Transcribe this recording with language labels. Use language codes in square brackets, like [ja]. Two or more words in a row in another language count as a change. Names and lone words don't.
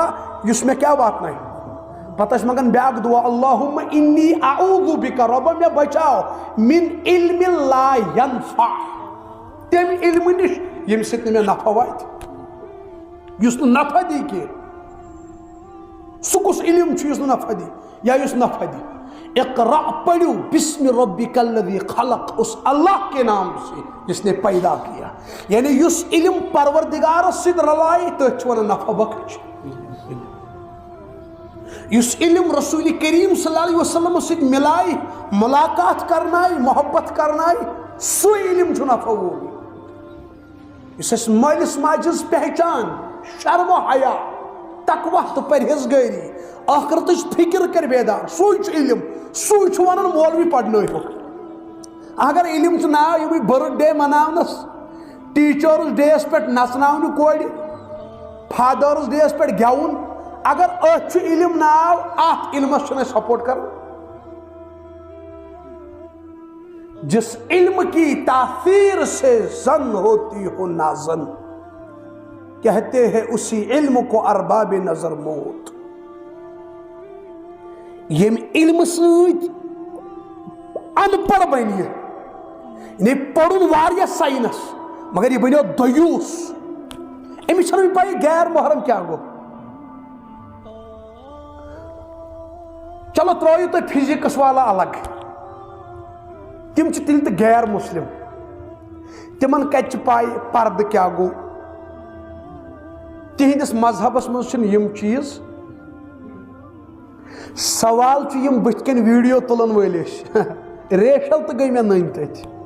[ks] یُس مےٚ کیٛاہ واتنایہِ پتہٕ ٲسۍ منگان بیاکھ دعا [ar] اللہم انی اعوذ بک [ks] ربا مےٚ بچاو من علم [ar] لا ینفع [ks] تمہِ علمہٕ نِش ییٚمہِ سۭتۍ نہٕ مےٚ نفع واتہِ یُس نہٕ نفع دی کینٛہہ سُہ کُس علم چھُ یُس نہٕ نفع دی یا یُس نفع دی اقرا پڑھو [ar] بسم ربک الذی خلق [ur] اس اللہ کے نام سے جس نے پیدا کیا [ks] یعنی یُس علم پروردگارس سۭتۍ رلایہِ تٔتھۍ چھِ ونان نفع بخش یُس علم رسول کریم [ar] صلی اللہ علیہ وسلم [ks] سۭتۍ ملایہِ ملاقات کرنایہِ محبت کرنایہِ سُہ علم چھُ نفع وول یُس اَسہِ مٲلِس ماجہِ ہٕنٛز پہچان شرم و حیا تقویٰ تہٕ پرہیزگٲری آخرتٕچ فکر کر بیدار سُے چھُ علم سُے چھُ ونان مولوی پرنٲیہُکھ اگر علم چھُ ناو یِمٕے برتھ ڈے مناونس ٹیٖچٲرٕس ڈییس پٮ۪ٹھ نژناونہِ کورِ فادٲرٕس ڈییس پٮ۪ٹھ گٮ۪وُن اگر أتھۍ چھُ علم ناو اتھ علمس چھُنہٕ أسۍ سپورٹ کران [ur] جس علم کی تاثیر سے زن ہوتی ہو نازن کہتے ہیں اسی علم کو ارباب نظر موت [ks] یم علم سۭتۍ ان پڑھ بنہِ یعنی پرُن واریاہ ساینس مگر یہ بنیو دیوٗس أمِس چھنہٕ پاے غیر محرم کیٛاہ گوٚو چلو ترٲیِو تُہۍ فزکس والا الگ تم چھِ تیٚلہِ تہِ غیر مسلم تمن کتہِ چھِ پاے پردٕ کیٛاہ گوٚو تہنٛدِس مذہبس منٛز چھِنہٕ یِم چیٖز سوال چھُ یِم بٕتھِ کَنۍ ویٖڈیو تُلن وٲلۍ ٲسۍ ریشل تہٕ گٔے مےٚ نٔنۍ تٔتھۍ